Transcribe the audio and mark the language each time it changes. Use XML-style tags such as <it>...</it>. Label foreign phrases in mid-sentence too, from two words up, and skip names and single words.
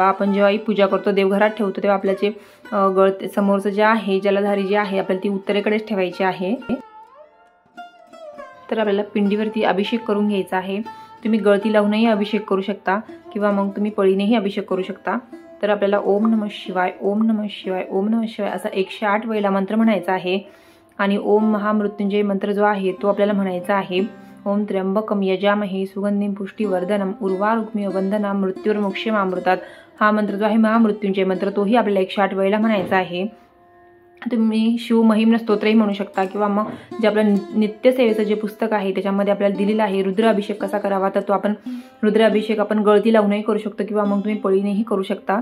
<mr>आपण जेव्हाही पूजा करतो देवघरात ठेवतो तेव्हा आपल्याचे गळते समोरचं जे आहे जलधारी जे आहे आपल्याला ती उत्तरेकडेच ठेवायची आहे। तर आपल्याला पिंडीवरती अभिषेक करून घ्यायचा आहे। तुम्ही गळती लावूनही अभिषेक करू शकता किंवा मग तुम्ही पळीनेही अभिषेक करू शकता। तर आपल्याला</mr> <sa>ओम नमः शिवाय, ओम नमः शिवाय, ओम नमः शिवाय</sa> <mr>असा 108 वेळेला मंत्र म्हणायचा आहे। आणि ओम महामृत्युंजय मंत्र जो आहे तो आपल्याला म्हणायचा आहे।</mr> <sa>ओम त्र्यंबकम यजामहे सुगंधिं पुष्टिवर्धनम उर्वारुक्मिव वंदना मृत्युर्मुक्षीमामृतात</sa> <mr>हा मंत्र जो आहे महामृत्युंजय मंत्र तोही आपल्याला 108 वेळेला म्हणायचा आहे। तुम्ही शिव महिम्न स्तोत्रही म्हणू शकता किंवा मग जे आपलं नित्यसेवेचं जे पुस्तक आहे त्याच्यामध्ये आपल्याला दिलेलं आहे रुद्राभिषेक कसा करावा तर तो आपण रुद्राभिषेक आपण गळती लावूनही करू शकतो किंवा मग तुम्ही पळीनेही करू शकता।</mr>